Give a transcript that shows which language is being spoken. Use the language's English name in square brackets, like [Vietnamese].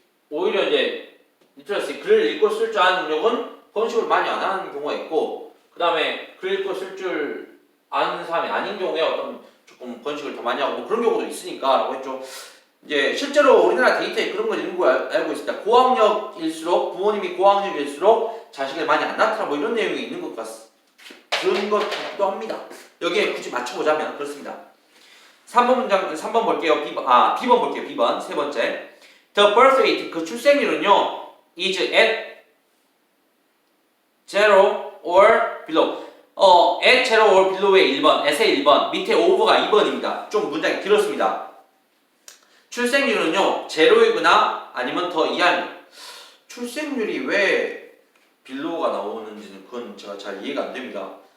[Korean] 오히려 이제 리터러시 글을 읽고 쓸 줄 아는 능력은 번식을 많이 안 하는 경우가 있고 그 다음에 글 읽고 쓸 줄 아는 사람이 아닌 경우에 어떤 조금 번식을 더 많이 하고 뭐 그런 경우도 있으니까 라고 했죠. 이제 실제로 우리나라 데이터에 그런 걸 읽는 거 알고 있습니다. 고학력일수록 부모님이 고학력일수록 자식을 많이 안 낳더라 뭐 이런 내용이 있는 것 같습니다. 그런 것 같기도 합니다. 여기에 굳이 맞춰보자면 그렇습니다. 3번 볼게요. B번 볼게요. B번 세 번째. [English] The birth rate [Korean] 그 출생률은요 [English] is at 0 or below. at 0 or below [Korean] 의 1번, at의 1번, 밑에 over가 2번입니다. 좀 문장이 길었습니다. 출생률은요 제로이거나 아니면 더 이하입니다. 출생률이 왜 below가 나오는지는 그건 제가 잘 이해가 안 됩니다.